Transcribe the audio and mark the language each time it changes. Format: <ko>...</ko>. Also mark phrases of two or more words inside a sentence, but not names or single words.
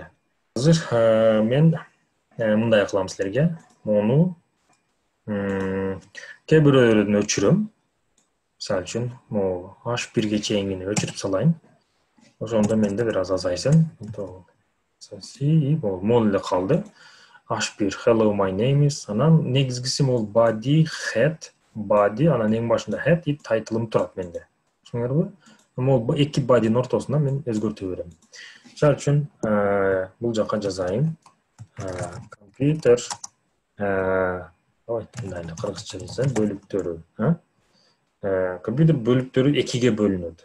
<ky>Азыр мен мындай кылам силерге. Муну кээ бирөөлөрүн өчүрөм. Мисалы үчүн, могу H1ге чейингини өчүрүп салайын. Ошондо менде бир аз азайсын. Могул эле калды.</ky> <en>H1, hello, my name is.</en> <ky>Анан негизгиси могул</ky> <en>body, head, body,</en> <ky>анан эң башында head и тайтлым турат менде. Түшүнүңөрбү? Могул эки body'нын ортосунда мен өзгөртө берем. Мисалы үчүн, бул жака жазайын. Компьютер, мындай кыргызча жазсам, бөлүктөрү, компьютер бөлүктөрү экиге бөлүнөт.</ky>